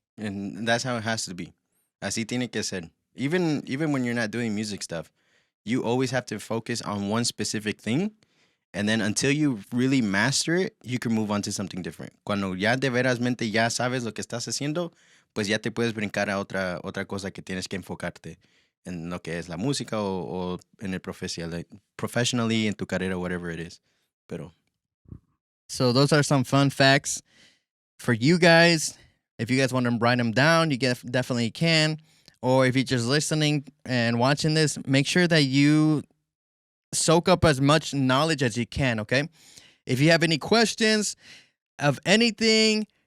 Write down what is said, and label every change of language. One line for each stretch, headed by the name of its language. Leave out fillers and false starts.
English: And that's how it has to be.
Spanish: Así tiene que ser.
English: Even when you're not doing music stuff, you always have to focus on one specific thing. And then until you really master it, you can move on to something different.
Spanish: Cuando ya de verasmente ya sabes lo que estás haciendo, pues ya te puedes brincar a otra cosa que tienes que enfocarte en lo que es la música o en el professionally, en tu carrera,
English: whatever it is.
Spanish: Pero
English: So those are some fun facts for you guys. If you guys want to write them down, you definitely can. Or if you're just listening and watching this, make sure that you soak up as much knowledge as you can, okay? If you have any questions of anything,